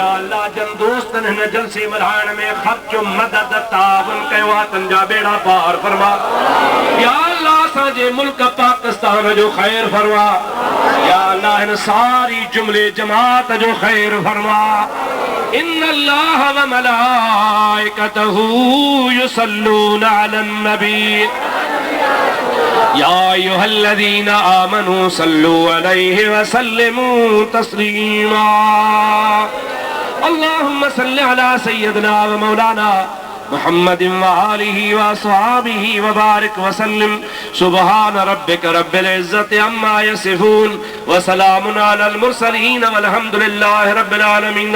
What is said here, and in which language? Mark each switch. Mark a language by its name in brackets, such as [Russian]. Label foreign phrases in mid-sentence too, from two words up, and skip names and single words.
[Sindhi] अल्लाह जन दोस्तनि हिन जलसे मल्हाइण में ख़र्च मदद ताउन कयो आहे तन जा बेड़ा पार फरमा या अल्लाह असांजे मुल्क पाकिस्तान जो ख़ैर फरमा या अल्लाह हिन सारी जुमिले जमात जो ख़ैर फरमा [Arabic] إن الله وملائكته يصلون على النبي يا أيها الذين آمنوا صلوا عليه وسلموا تسليما. اللهم صل على سيدنا ومولانا محمد وآله وأصحابه وبارك وسلم. سبحان ربك رب العزة عما يصفون وسلام على المرسلين والحمد لله رب العالمين.